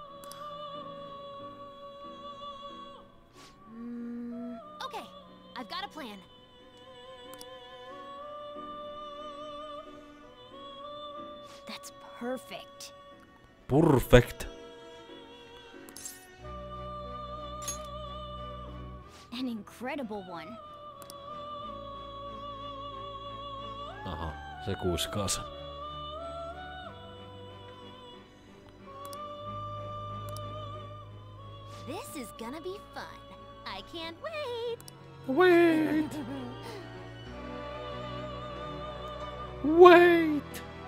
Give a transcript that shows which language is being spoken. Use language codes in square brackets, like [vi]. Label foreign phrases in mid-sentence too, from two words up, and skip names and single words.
[en] Okay, I've got a plan. That's perfect. Perfect. An incredible one. [fi] Aha, se kuiskaa sen. [en] This is gonna be fun. I can't wait. Wait. Wait.